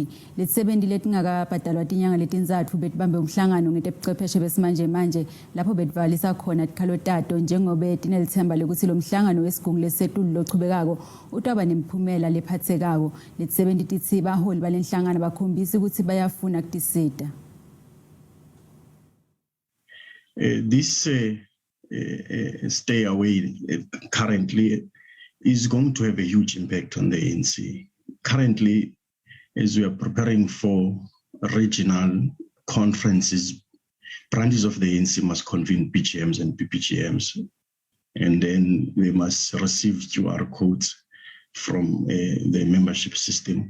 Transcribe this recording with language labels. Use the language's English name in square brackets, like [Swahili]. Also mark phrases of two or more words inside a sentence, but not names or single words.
[Swati] Letisebenti letingakabhadalwa tinyanga letintsatfu betibambe umhlangano ngetebucwebeshe besimanje manje lapho betivakalisa khona tikhalo tato njengobe tinelitsemba lekuthi lo mhlangano wesigungu lesetulu lochubekako utaba nemiphumela lephatsekako. Letisebenti titsi baholi balenhlangano bakhombisa ukuthi bayafuna kutisita. [English] Stay away currently is going to have a huge impact on the ANC. Currently, as we are preparing for regional conferences, branches of the ANC must convene PGMs and PPGMs, and then they must receive QR codes from the membership system.